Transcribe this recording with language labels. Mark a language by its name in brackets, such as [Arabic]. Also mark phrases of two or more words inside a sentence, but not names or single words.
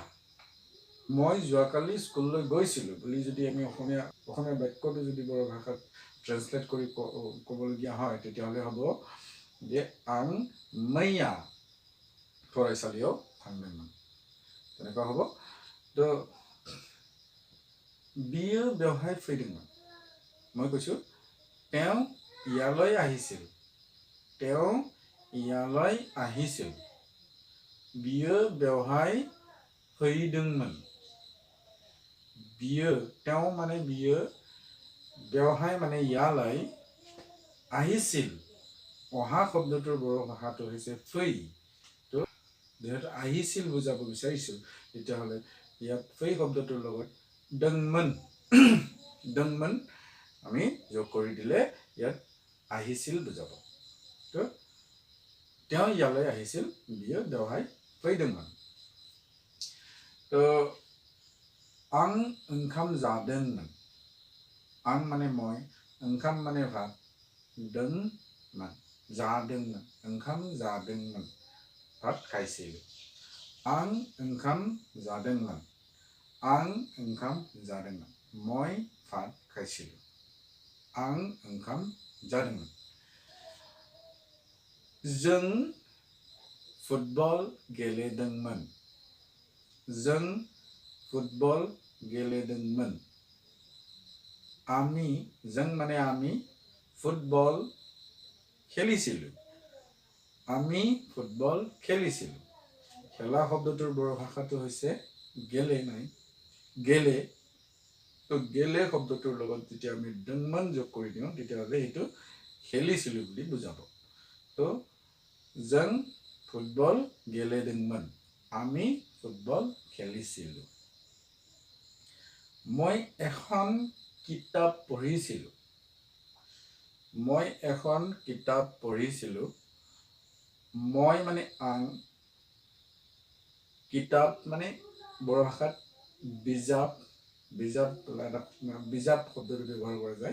[Assamese] মই যোৱাকালি স্কুললৈ গৈছিলোঁ বুলি যদি আমি অসমীয়া বাক্যটো যদি বড়ো ভাষাত ট্ৰেন্সলেট কৰি ক'বলগীয়া হয় তেতিয়াহ'লে হ'ব যে [Bodo] आं मैया फरायसालियाव थांदोंमोन, [Assamese] তেনেকুৱা হ'ব। [Bodo] तो बियो बेवहाय फैदोंमोन, [Assamese] মই কৈছোঁ তেওঁ ইয়ালৈ আহিছিল, [Bodo] बियो बेवहाय फैदोंमोन। [Assamese] বিয়ে তেওঁ মানে বিয়ে, बेवहाय মানে ইয়ালৈ, আহিছিল অহা শব্দটোৰ বড়ো ভাষাটো হৈছে ফৈ। তো যেহেতু আহিছিল বুজাব বিচাৰিছোঁ তেতিয়াহ'লে ইয়াত ফৈ শব্দটোৰ লগত ডংমন আমি যোগ কৰি দিলে ইয়াত আহিছিল বুজাব। তো তেওঁ ইয়ালৈ আহিছিল, [Bodo] बियो बेवहाय फैदोंमोन। তো आं ओंखाम जादोंमोन, आं [Assamese] মানে মই, [Bodo] ओंखाम [Assamese] মানে ভাত, [Bodo] दोंमोन जादोंमोन, ओंखाम जादोंमोन [Assamese] ভাত খাইছিলোঁ। [Bodo] आं ओंखाम जादोंमोन, [Assamese] মই ভাত খাইছিলোঁ। [Bodo] आं ओंखाम जादोंमोन। जों फुटबल गेलेदोंमोन, जों [Assamese] মানে আমি, ফুটবল খেলিছিলোঁ, খেলা শব্দটোৰ বড়ো ভাষাটো হৈছে গেলে। তো গেলে শব্দটোৰ লগত যেতিয়া আমি ডংমান যোগ কৰি দিওঁ তেতিয়াহ'লে সেইটো খেলিছিলোঁ বুলি বুজাব। [Bodo] তো जों फुटबल गेलेदोंमोन, [Assamese] আমি ফুটবল খেলিছিলোঁ। মই এখন কিতাপ পঢ়িছিলোঁ, মই মানে আং, কিতাপ মানে বড়ো ভাষাত বিজাপ শব্দটো ব্যৱহাৰ কৰা যায়।